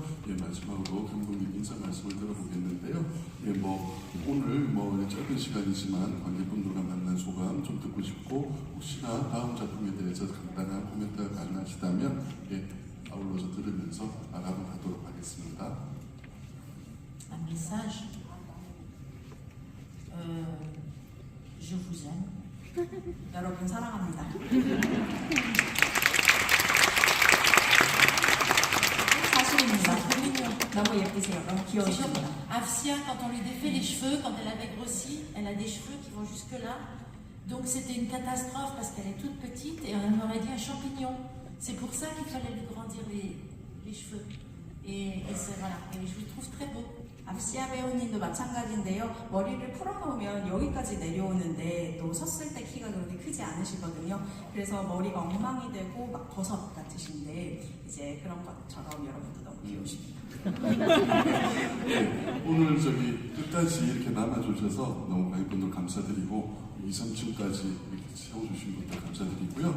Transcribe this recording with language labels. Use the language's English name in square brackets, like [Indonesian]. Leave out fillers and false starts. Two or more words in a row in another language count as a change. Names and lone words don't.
[Korean] 예, 마지막으로 감독님 인사 말씀을 들어보겠는데요. 예, 뭐 오늘 뭐 짧은 시간이지만 관객분들과 만난 소감 좀 듣고 싶고 혹시나 다음 작품에 대해서 간단한 코멘트가 가능하시다면 예, 아울러서 들으면서 마감을 하도록 하겠습니다. [French] Un message. Je vous aime. [Korean] 여러분 사랑합니다. 사실입니다. 너무 예쁘세요. 너무 귀여우십니다. [French] Afsia, quand on lui défait les cheveux, quand elle avait grossi, elle a des cheveux qui vont jusque-là. Donc c'était une catastrophe parce qu'elle est toute petite et on aurait dit un champignon. C'est pour ça qu'il fallait lui grandir les cheveux. Et voilà. Et je le trouve très beau. [Korean] 앞시아 배우님도 마찬가지인데요. 머리를 풀어놓으면 여기까지 내려오는데 또 섰을 때 키가 그렇게 크지 않으시거든요. 그래서 머리가 엉망이 되고 막 버섯 같으신데 이제 그런 것처럼 여러분도 너무 귀여우십니다. 네, 오늘 저기 끝까지 이렇게 남아주셔서 너무 관객분들 감사드리고 2, 3층까지 이렇게 채워주신 분들 감사드리고요.